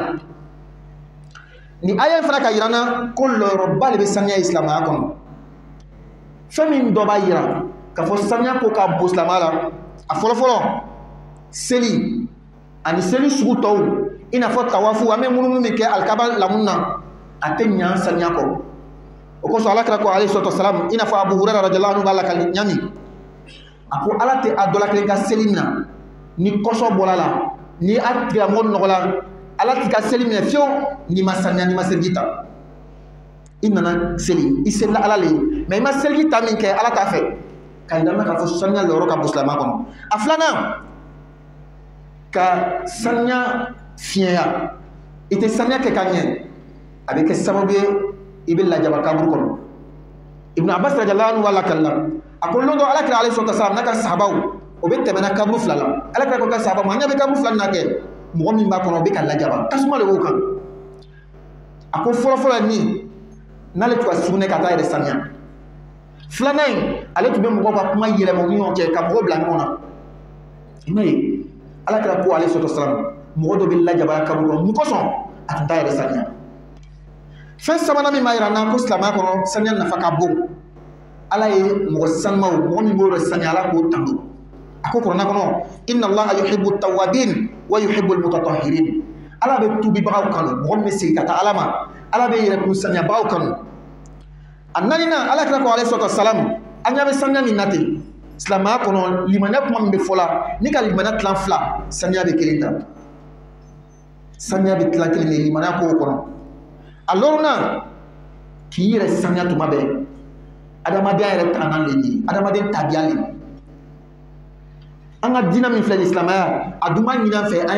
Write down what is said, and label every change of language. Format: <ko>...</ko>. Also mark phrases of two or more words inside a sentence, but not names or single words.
<bm>ni aya in fana ka yira n na ko lɔyɔrɔba de bɛ saniya ye silamɛya kɔnɔ fɛn min dɔ b'a yira k'a fɔ saniya ko ka bon silamɛya la a fɔlɔfɔlɔ seli ani seli sugu tɔw i n'a fɔ tawafu an bɛ munumunu min kɛ alikaba lamun na a tɛ ɲɛ saniya kɔ o kosɔn alakira ko</bm> <ar>عليه الصلاة والسلام</ar> <bm>i n'a fɔ abu hurayra</bm> <ar>رضي الله عنه</ar> <bm>b'a la ka ɲami a ko ala tɛ a dɔ la kelen ka seli minɛ ni kɔsɔ bɔra la ni a tigilamɔgɔ nɔgɔla ala t'i ka seli minɛ fiyewu n'i ma saniya n'i ma seliji ta i nana seli i selila ala le ye mais i ma seliji ta min kɛ ala t'a fɛ ka yira n na k'a fɔ saniya lɔyɔrɔ ka bon silamɛya kɔnɔ a filanan ka saniya fiɲɛya i tɛ saniya kɛ ka ɲɛ a bɛ kɛ sababu ye i bɛ lajaba kaburu kɔnɔ ibn abbas</bm> <ar>رضي الله عنه</ar> <bm>b'a lakalila a ko lon dɔ alakira</bm> <ar>عليه الصلاة والسلام</ar> <bm>n'a ka sahabaw o bɛ tɛmɛna kaburu fila la alakira ko ka sahaba ma an ɲɛ bɛ kaburu fila na kɛ mɔgɔ min b'a kɔnɔ o bɛ ka lajaba tasuma de b'o kan a ko fɔlɔfɔlɔ min n'ale tun ka sugunɛ ka taa yɛrɛ saniya filanan in ale tun bɛ mɔgɔw ka kuma yɛlɛma u ni ɲɔgɔn cɛ ka mɔgɔw bila ɲɔgɔn na i m'a ye alakira ko</bm> <ar>عليه الصلاة والسلام</ar> <bm>mɔgɔ dɔ bɛ lajaba kaburu kɔnɔ mun kosɔn a tun t'a yɛrɛ saniya fɛn sabanan min b'a yira n na ko silamɛya kɔnɔ saniya nafa ka bon ala ye mɔgɔ sanumaw mɔgɔ min b'o yɔrɔ saniya ala k'o tando a ko kuranɛ kɔnɔ</bm> <ar>إن الله يحب التوابين ويحب المتطهرين</ar> <bm>ala bɛ tubibagaw kanu mɔgɔ min bɛ segin ka taa ala ma ala bɛ yɛrɛkun saniyabagaw kanu a naaninan ala kira ko</bm> <ar>عليه الصلاة والسلام</ar> <bm>an ɲɛ bɛ saniya min na ten silamɛya kɔnɔ limaniya kuma min bɛ fɔ la ni ka limaniya tilan fila saniya bɛ kelen ta saniya bɛ tilan kelen de limaniya kow kɔnɔ a lɔrɔnan k'i yɛrɛ saniya tuma bɛɛ adamadenya yɛrɛ taganan le ye adamaden tabiya le an ka diinɛ min filɛ nin silamɛya a dun b'a ɲini an fɛ an</bm>